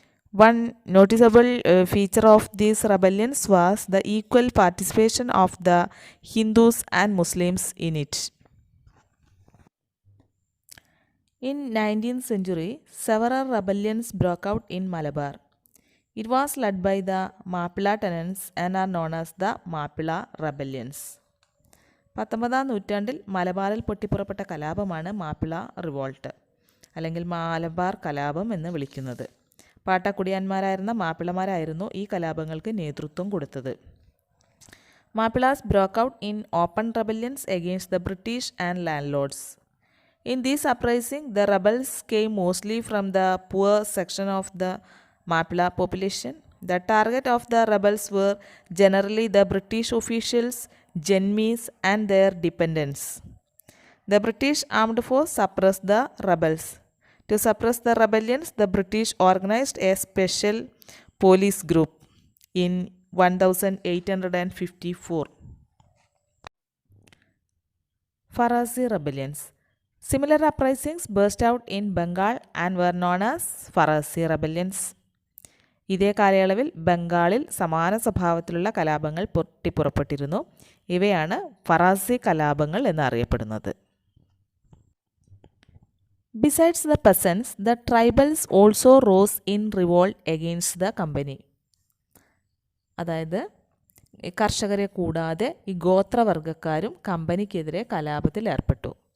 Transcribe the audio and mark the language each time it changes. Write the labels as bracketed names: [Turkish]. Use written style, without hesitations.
[English] One noticeable feature of these rebellions was the equal participation of the Hindus and Muslims in it. In 19th century, several rebellions broke out in Malabar. It was led by the Mappila tenants and are known as the Mappila rebellions. [Malayalam] 19-ാം നൂറ്റാണ്ടിൽ മലബാറിൽ പൊട്ടിപ്പുറപ്പെട്ട കലാപമാണ് Mappila revolt, അല്ലെങ്കിൽ മലബാർ കലാപം എന്ന് വിളിക്കുന്നത്. പാട്ടക്കുടിയാന്മാരായിരുന്ന മാപ്പിളമാരായിരുന്നു ഈ കലാപങ്ങൾക്ക് നേതൃത്വം കൊടുത്തത്. [English] Mappilas broke out in open rebellions against the British and landlords. In this uprising, the rebels came mostly from the poor section of the Mappila population. The target of the rebels were generally the British officials, Jenmis and their dependents. The British armed force suppressed the rebels. To suppress the rebellions, the British organized a special police group in 1854. Farasi rebellions. Similar uprisings burst out in Bengal and were known as Farasi rebellions. [Malayalam] ഇതേ കാലയളവിൽ ബംഗാളിൽ സമാന സ്വഭാവത്തിലുള്ള കലാപങ്ങൾ പൊട്ടിപ്പുറപ്പെട്ടിരുന്നു. ഇവയാണ് ഫറാസി കലാപങ്ങൾ എന്നറിയപ്പെടുന്നത്. [English] Besides the peasants, the tribals also rose in revolt against the company. [Malayalam] അതായത് കർഷകരെ കൂടാതെ ഈ ഗോത്രവർഗക്കാരും കമ്പനിക്കെതിരെ കലാപത്തിൽ ഏർപ്പെട്ടു.